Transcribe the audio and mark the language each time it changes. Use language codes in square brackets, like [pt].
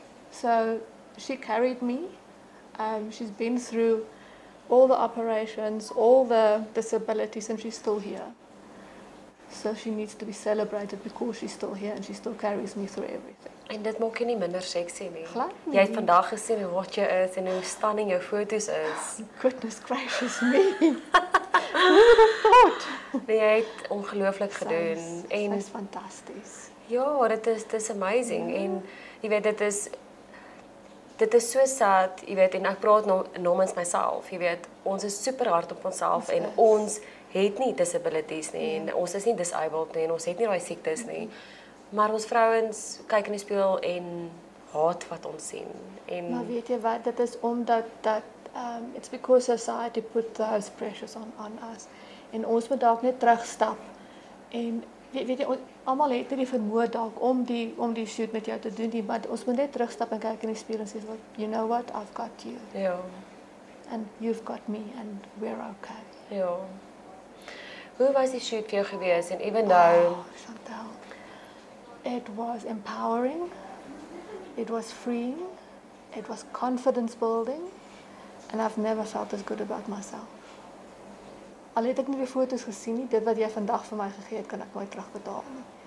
[en] So she carried me. She's been through all the operations, all the disabilities, and she's still here. So she needs to be celebrated because she's still here and she still carries me through everything. [af] En dit maak jy nie minder sexy nie. Glad nie. Jy het vandag gesien hoe hot jy is en hoe stunning jou foto's is. [en] Goodness gracious me. Who would have thought? [af] Nee, jy het ongelooflik gedoen en Dis fantasties. ja, dit is amazing en jy weet dit is so sad, jy weet, en ek praat namens myself, jy weet, ons is super hard op onsself en ons het nie disabilities nie en ons is nie disabled nie en ons het nie daai siektes nie. Maar ons vrouens kyk in die spieël en haat wat ons sien. En Maar weet jy wat, dit is omdat [en] it's because society put those pressures on us. [af] En ons moet dalk net terugstap en weet jy, almal het nie die vermoë dalk om die shoot met jou te doen nie, maar ons moet net terugstap en kyk in die spieël en sê, [en] you know what, I've got you. [af] ja. [en] And you've got me and we're okay. [af] Ja. Hoe was die shoot vir jou gewees en [en] even though Chantal, it was empowering, it was freeing, it was confidence building, and I've never felt as good about myself. [af] Al het ek nie die foto's gesien nie, dit wat jy vandag vir my gegee het, kan ek nooit terugbetaal nie.